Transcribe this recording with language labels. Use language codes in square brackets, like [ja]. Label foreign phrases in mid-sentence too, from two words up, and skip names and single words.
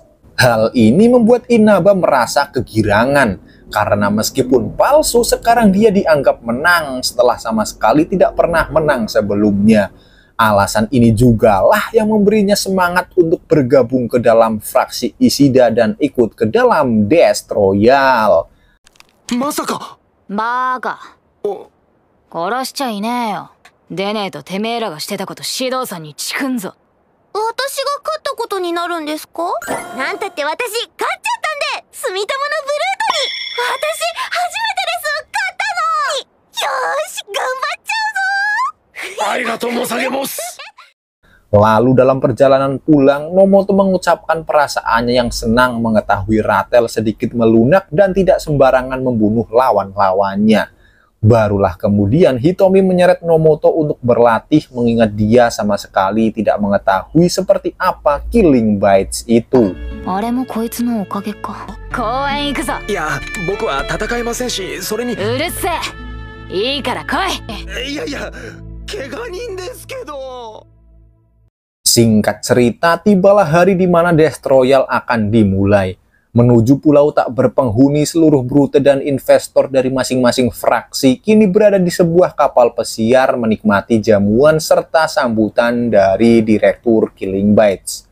[id] Hal ini membuat Inaba merasa kegirangan. Karena meskipun palsu, sekarang dia dianggap menang setelah sama sekali tidak pernah menang sebelumnya. Alasan ini jugalah yang memberinya semangat untuk bergabung ke dalam fraksi Ishida dan ikut ke dalam Death Royale. [ja] まさか。バカ。殺しちゃいねえよ。でねえとてめえらがしてたこと指導さんにチクんぞ。私が勝ったことになるんですか？なんたって私勝っちゃったんで、住友のブルートに。私初めてです、勝ったの。よーし、頑張っちゃうぞ。ありがとう申し上げます。 [id] Lalu dalam perjalanan pulang, Nomoto mengucapkan perasaannya yang senang mengetahui Ratel sedikit melunak dan tidak sembarangan membunuh lawan-lawannya. Barulah kemudian Hitomi menyeret Nomoto untuk berlatih, mengingat dia sama sekali tidak mengetahui seperti apa Killing Bites itu. [ja] あれもこいつのおかげか。公園行くぞ。いや、僕は戦えませんし、それに。うるせえ。いいから来い。いやいや、怪我人ですけど。 [id] Singkat cerita, tibalah hari di mana Death Royale akan dimulai. Menuju pulau tak berpenghuni, seluruh brute dan investor dari masing-masing fraksi kini berada di sebuah kapal pesiar menikmati jamuan serta sambutan dari Direktur Killing Bites.